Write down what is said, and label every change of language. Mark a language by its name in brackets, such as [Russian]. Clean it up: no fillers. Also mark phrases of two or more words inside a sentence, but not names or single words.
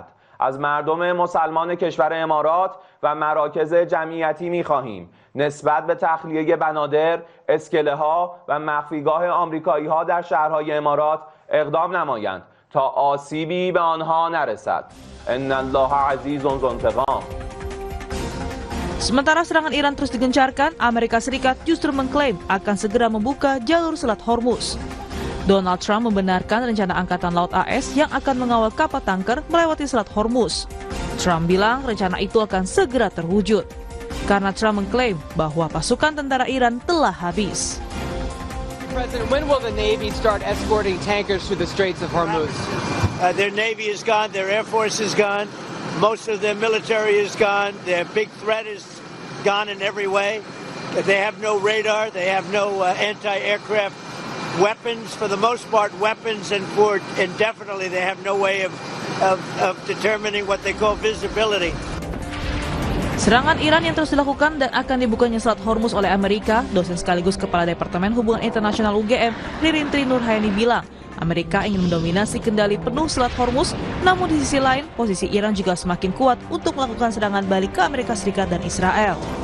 [Persian] از مردم مسلمان کشور امارات و مراکز جمعیتی می‌خواهیم نسبت به تخلیه بنادر، اسکله‌ها و مخفیگاه آمریکایی‌ها در شهرهای امارات اقدام نمایند تا آسیبی به آنها نرسد. [Arabic] ان الله عزیز ذو انتقام. [Indonesian] Sementara serangan Iran terus digencarkan, Amerika Serikat justru mengklaim akan segera membuka jalur Selat Hormuz. Donald Trump membenarkan rencana Angkatan Laut AS yang akan mengawal kapal tanker melewati Selat Hormuz. Trump bilang rencana itu akan segera terwujud, karena Trump mengklaim bahwa pasukan tentara Iran telah habis. [English] President, when will the Navy start escorting tankers through the Straits of Hormuz? Their Navy is gone, their Air Force is gone, most of their military is gone, their big threat is gone in every way. They have no radar, they have no anti-aircraft weapons, for the most part weapons, and for indefinitely they have no way of determining what they call visibility. [Indonesian] Serangan Iran yang terus dilakukan dan akan dibukanya Selat Hormuz oleh Amerika, dosen sekaligus Kepala Departemen Hubungan Internasional UGM, Rintri Nurhayani bilang, Amerika ingin mendominasi kendali penuh Selat Hormuz, namun di sisi lain, posisi Iran juga semakin kuat untuk melakukan serangan balik ke Amerika Serikat dan Israel.